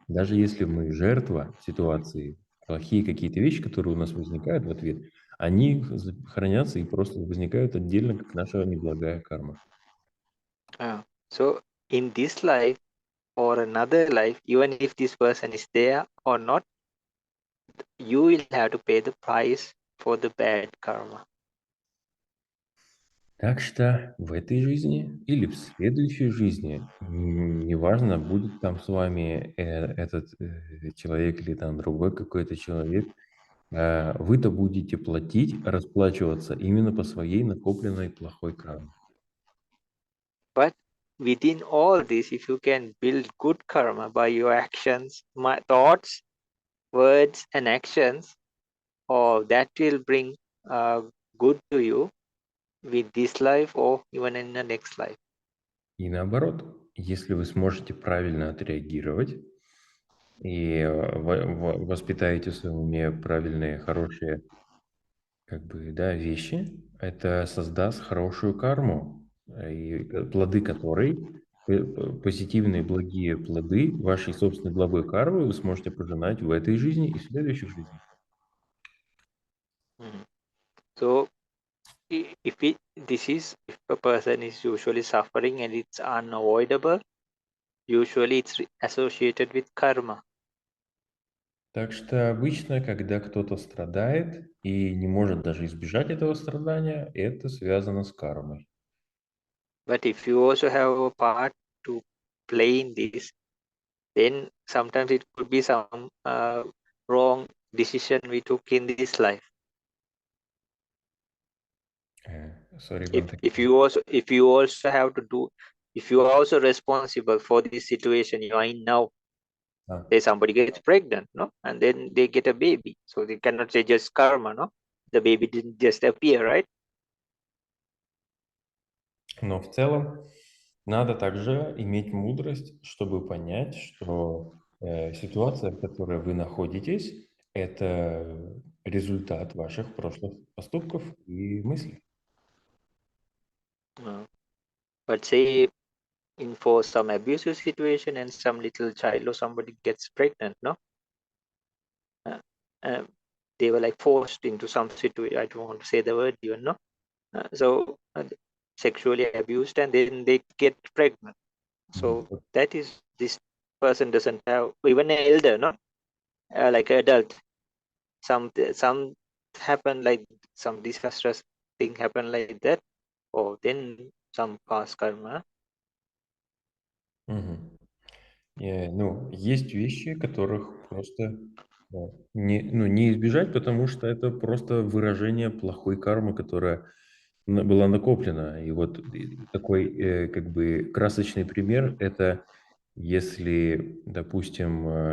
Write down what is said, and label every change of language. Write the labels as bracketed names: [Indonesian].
[Russian] Даже если мы жертва ситуации, плохие какие-то вещи, которые у нас возникают в ответ, они хранятся и просто возникают отдельно, как наша неблагая карма. [English] So in this life or another life, even if this person is there or not, you will have to pay the price for the bad karma. [Russian] Так что в этой жизни или в следующей жизни, неважно, будет там с вами этот человек или там другой какой-то человек, вы-то будете платить, расплачиваться именно по своей накопленной плохой карме. [English] But within all this, if you can build good karma by your actions, my thoughts, words, and actions, or that will bring good to you with this life or even in the next life. [Russian] И наоборот, если вы сможете правильно отреагировать и воспитаете в своем уме правильные, хорошие вещи, это создаст хорошую карму, и плоды которой, позитивные, благие плоды вашей собственной благой кармы вы сможете пожинать в этой жизни и в следующих жизнях. [English] So if a person is usually suffering and it's unavoidable, usually it's associated with karma. [Russian] Так что обычно, когда кто-то страдает и не может даже избежать этого страдания, это связано с кармой. [English] But if you also have a part to play in this, then sometimes it could be some wrong decision we took in this life. Sorry, If you also have to do, if you are also responsible for this situation you are in now, say somebody gets pregnant, no, and then they get a baby, so they cannot say just karma, no, the baby didn't just appear, right? [Russian] Но в целом надо также иметь мудрость, чтобы понять, что ситуация, в которой вы находитесь, это результат ваших прошлых поступков и мыслей. [English] But say for some abusive situation and some little child or somebody gets pregnant, no, they were like forced into some situation, I don't want to say the word even, no, so sexually abused and then they get pregnant, so that is, this person doesn't have even an elder, no, like an adult, some happen like some disastrous thing happen like that, or then some past karma. [Russian] Ну, есть вещи, которых просто не избежать, потому что это просто выражение плохой кармы, которая была накоплена. И вот такой как бы красочный пример – это если, допустим,